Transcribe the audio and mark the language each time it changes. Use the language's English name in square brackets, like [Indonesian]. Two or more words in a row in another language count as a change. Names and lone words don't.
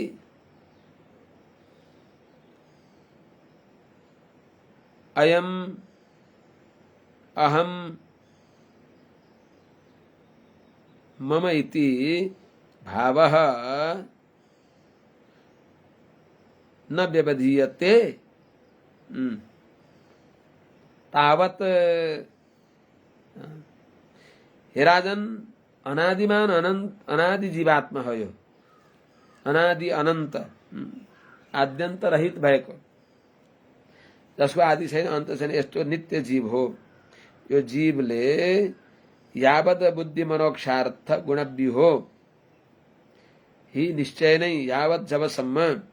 [Sanskrit] अयम अहम मम इति भावः न व्यवधीयते तावत [Nepali] हे राजन अनादिमान अनंत अनादि जीवात्मा हो यो अनादि अनंत आद्यन्त रहित भएको जसको आदि छैन अन्त छैन यस्तो नित्य जीव हो। यो जीवले [Sanskrit] यावत बुद्धि मनोक्षार्थ गुणव्यूहो ही [Nepali] निश्चय नै यावत जबसम्म